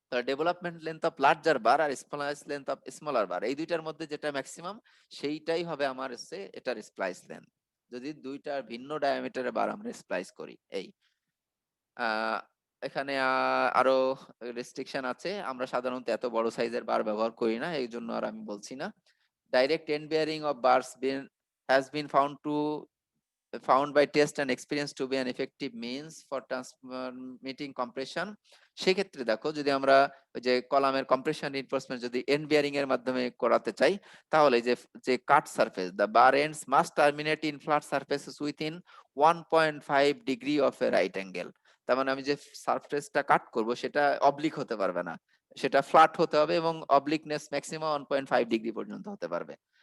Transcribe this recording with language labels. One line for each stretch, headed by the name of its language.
Bangla: Development length of larger bar আর splice length of smaller বার, এই দুইটার মধ্যে যেটা ম্যাক্সিমাম সেইটাই হবে আমার হচ্ছে এটার স্প্লাইস লেন্থ, যদি দুইটার ভিন্ন ডায়ামিটারের বার আমরা স্প্লাইস করি। এই এখানে আরো রেস্ট্রিকশন আছে, আমরা সাধারণত এত বড় সাইজের বার ব্যবহার করি না, এই জন্য আর আমি বলছি না।
English: Direct end bearing of bars has been found by test and experience to be an effective means for transmitting compression।
Bangla: সেক্ষেত্রে দেখো, যদি আমরা ওই যে কলামের কম্প্রেশন রিইনফোর্সমেন্ট যদি এন্ড বিয়ারিং এর মাধ্যমে করাতে চাই, তাহলে যে যে কাট surface
English: The bar ends must terminate in flat surfaces within 1.5 degree of a right angle.
Bangla: তার মানে আমি যে সারফেসটা কাট করব সেটা অবলিক হতে পারবে না, সেটা ফ্ল্যাট হতে হবে এবং অবলিকনেস ম্যাক্সিমাম 1.5 ডিগ্রি পর্যন্ত হতে পারবে।